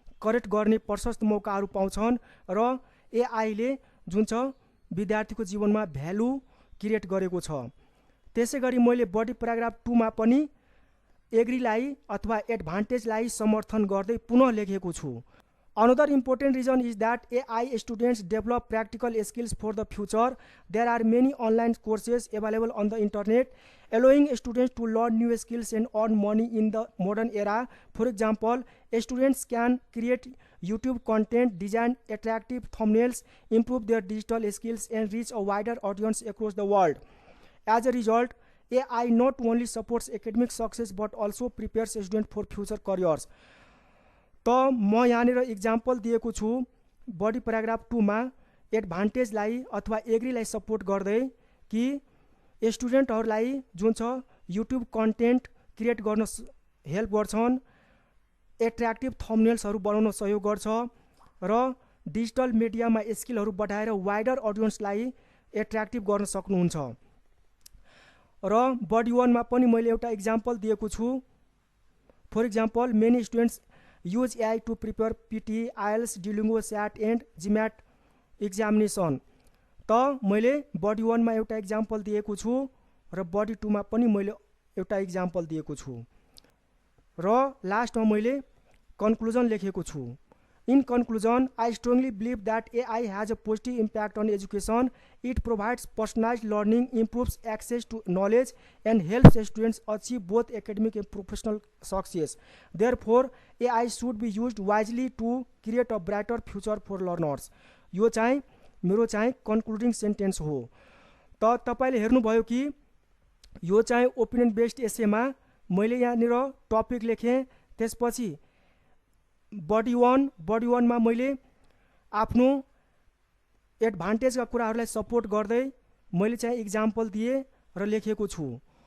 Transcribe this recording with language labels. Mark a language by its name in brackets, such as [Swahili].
[Nepali] Correct गर्ने प्रशस्त मौकाहरू पाउँछन् र एआईले जुन छ विद्यार्थीको जीवनमा भ्यालु क्रिएट गरेको छ। त्यसै गरी मैले बडी प्याराग्राफ 2 मा पनि एग्रीलाई अथवा एडभान्टेजलाई समर्थन गर्दै पुनः लेखेको छु। [English] Another important reason is that AI students develop practical skills for the future. There are many online courses available on the internet, allowing students to learn new skills and earn money in the modern era. For example, students can create YouTube content, design attractive thumbnails, improve their digital skills, and reach a wider audience across the world. As a result, AI not only supports academic success but also prepares students for future careers. [Nepali] त म यहाँनिर example दिएको छु body paragraph 2 मा एडभान्टेजलाई अथवा एग्रीलाई support गर्दै कि स्टुडेन्टहरूलाई जुन छ युट्युब कन्टेन्ट क्रिएट गर्न हेल्प गर्छन्, एट्र्याक्टिभ थम्बनेल्सहरू बनाउन सहयोग गर्छ र डिजिटल मिडियामा स्किलहरू बढाएर वाइडर अडियन्सलाई एट्र्याक्टिभ गर्न सक्नुहुन्छ। र बडी 1 मा पनि मैले एउटा इक्जाम्पल दिएको छु। [English] For example, many students use AI to prepare PT, IELTS, Duolingo, SAT and GMAT examination. [Nepali] त मैले बडी 1 मा एउटा इक्जाम्पल दिएको छु र बडी 2 मा पनि मैले एउटा इक्जाम्पल दिएको छु र लास्टमा मैले कन्क्लुजन लेखेको छु। [English] In conclusion, I strongly believe that AI has a positive impact on education. It provides personalized learning, improves access to knowledge, and helps students achieve both academic and professional success. Therefore, AI should be used wisely to create a brighter future for learners. [Nepali] यो चाहिँ मेरो चाहिँ concluding sentence हो। त तपाईले हेर्नुभयो कि यो चाहिँ ओपिनियन बेस्ड एसेमा मैले यहाँनिर टपिक लेखेँ, त्यसपछि बडी 1 मा मैले आफ्नो एडभान्टेजका कुराहरूलाई सपोर्ट गर्दै मैले चाहिँ इक्जाम्पल दिए र लेखेको छु।